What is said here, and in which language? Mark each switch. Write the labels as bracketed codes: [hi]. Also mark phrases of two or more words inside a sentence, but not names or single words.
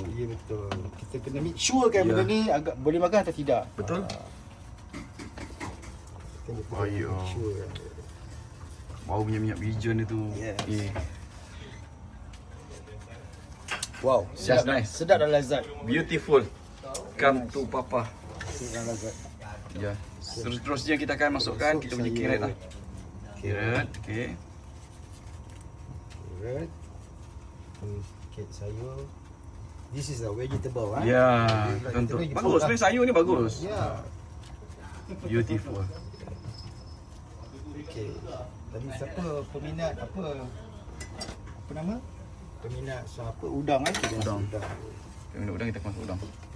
[ms] Ya betul. Kita kena [en] make sure [ms] kan benda ni agak boleh makan atau tidak. Betul? Ayo. Bau minyak bijan itu. [en] Yes. Wow, Just [ms] sedap, [en] nice. [ms] sedap dan lazat. [en] Beautiful. Come to Papa. [ms] Sedap dan lazat. Ya. Seterusnya kita akan masukkan kita punya carrot lah. Carrot, okey. Carrot. Sikit sayur. [en] This is a vegetable [ms] Ya, contoh. Bagus ni sayur ni bagus. Ya. [en] Beautiful. [ms] Okey. Tadi siapa peminat apa nama? Peminat apa udang Udang. Kita minum udang, kita masuk udang.